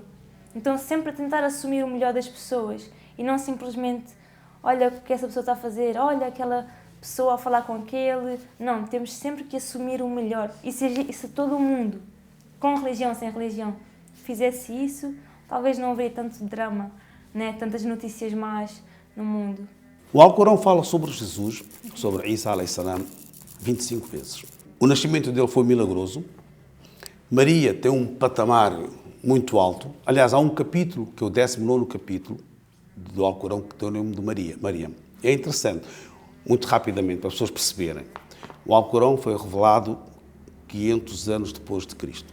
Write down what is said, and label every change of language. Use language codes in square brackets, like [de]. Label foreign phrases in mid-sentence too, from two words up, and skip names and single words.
[pt] Então sempre a tentar assumir o melhor das pessoas e não simplesmente, olha o que essa pessoa está a fazer, olha aquela pessoa a falar com aquele. Não, temos sempre que assumir o melhor. E se todo mundo, com religião, sem religião, fizesse isso, talvez não haveria tanto drama, né? Tantas notícias más no mundo. O Alcorão fala sobre Jesus, sobre Isa [ar] عليه السلام, [pt] 25 vezes. O nascimento dele foi milagroso. Maria tem um patamar muito alto. Aliás, há um capítulo, que é o 19º capítulo do Alcorão, que tem o nome de Maria. É interessante, muito rapidamente, para as pessoas perceberem. O Alcorão foi revelado 500 anos depois de Cristo.